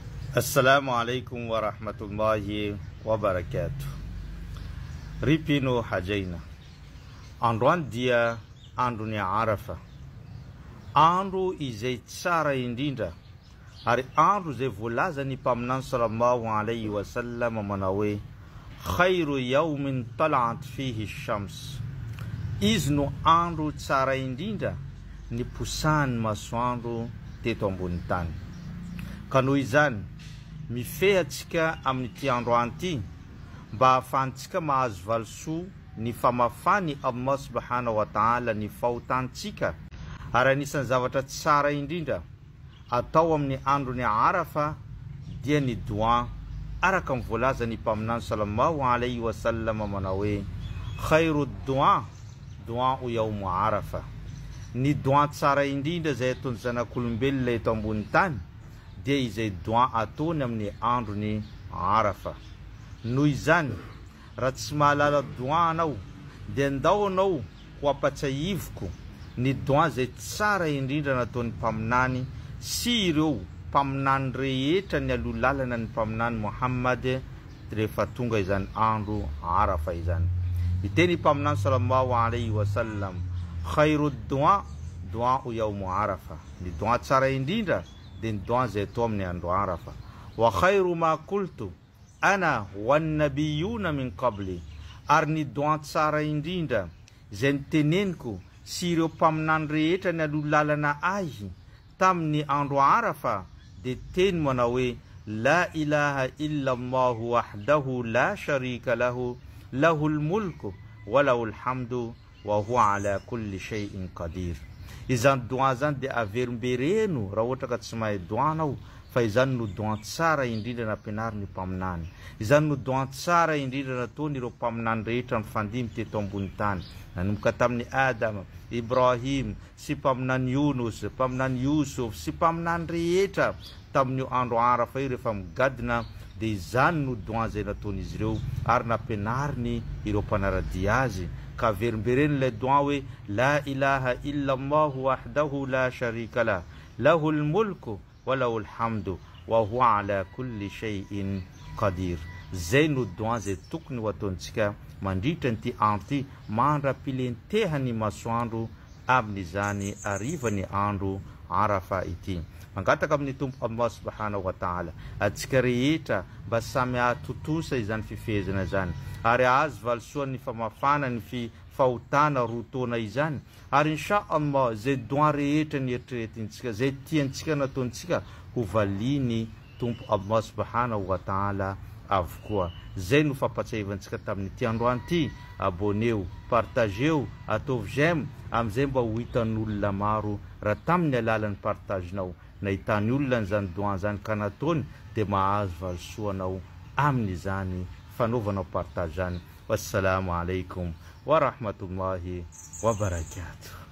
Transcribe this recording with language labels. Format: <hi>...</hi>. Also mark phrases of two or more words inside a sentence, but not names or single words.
<ar>السلام عليكم ورحمة الله وبركاته.</ar> <mg>Ripino hajaina. Androan dia andro ni Arafa. Andro izay tsara indrindra. Ary andro zay voalaza ny mpaminany</mg> <ar>صلى الله عليه وسلم</ar> <mg>manao hoe</mg> <ar>خير يوم طلعت فيه الشمس.</ar> <mg>Izy no andro tsara indrindra ny posany masoandro teto ambony tany. Ka noho izany mifehatsika amin'ity androany ity mba ahafahantsika mahazo valisoa ny famafany</mg> <ar>الله سبحانه وتعالى</ar> <mg>ny fahotantsika ary anisan'ny zavatra tsara indrindra atao amin'ny andro ny Arafa dia ny dua araka ny voalaza ny mpaminany</mg> <ar>صلى الله عليه وسلم</ar> <mg>manao hoe</mg> <ar>خير الدعاء دعاء يوم عرفة.</ar> <mg>Ny dua tsara indrindra zay ataon'ny zanak'olombelona eto ambony tany dia izay dua ataony amin'ny andro ny Arafa. Noho izany raha tsy mahalala dua anao dia andao anao ho apatsahivoko ny dua zay tsara indrindra nataon'ny mpaminany sy ireo mpaminany rehetra ny alolalana ny mpaminany Muhammad rehefa tonga izany andro Arafa izany. Iteny mpaminany</mg> <ar>صلى الله عليه وسلم خير الدعاء دعاء يوم عرفة.</ar> <mg>Ny dua tsara indrindra dia ny dua zay atao amin'ny andro Arafa.</mg> <ar>وخير ما قلت أنا والنبيون من قبلي.</ar> <mg>Ary ny dua tsara indrindra zay niteneniko sy ireo mpaminany rehetra ny alolalana ahy tamin'ny andro Arafa dia teny manao hoe</mg> <ar>لا إله إلا الله وحده لا شريك له له الملك وله الحمد وهو على كل شيء قدير.</ar> <mg>Izany dua zany dia averimbereno raha ohatra ka tsy mahay dua anao fa izany no dua tsara indrindra nampianarin'ny mpaminany. Izany no dua tsara indrindra nataony ireo mpaminany rehetra mifandimy teto ambony tany nanomboka tamin'ny Adama, Ibrahim sy mpaminany Yunus, mpaminany Yusuf sy mpaminany rehetra tamin'io andro Arafa io rehefa migadina dia izany no dua zay nataon'izy ireo ary nampianariny ireo mpanaradia azy. Ka averimbereno ilay dua hoe</mg> <ar>لا إله إلا الله وحده لا شريك له له الملك وله الحمد وهو على كل شيء قدير.</ar> <mg>Zay no dua zay tokony ho ataontsika mandritra n'ity andro ity mandra-pilentehany masoandro amin'izany arivany andro Arafa ity. Mangataka amin'ny Tompo</mg> <ar>الله سبحانه وتعالى</ar> <mg>atsika rehetra mba samy ahatotosa izany fifehezana zany ary azo valisoa ny famafana ny fahotana roa taona izany ary</mg> <ar>إن شاء الله</ar> <mg>zay dua rehetra ny eritreretintsika zay tiantsika nataontsika ho valiny Tompo</mg> <ar>الله سبحانه وتعالى</ar> <mg>avokoa. Zay no fampatsahivantsika tamin'ity androany ity. Aboneo, partageo, ataovy j'aime amizay mba ho hitan'olona maro raha tamin'ny alalan'ny partagenao nahitany olona n'izany dua zany ka nataony dia mahazo valisoanao amin'izany fanaovanao partage zany.</mg> <ar>والسلام عليكم ورحمة الله وبركاته.</ar>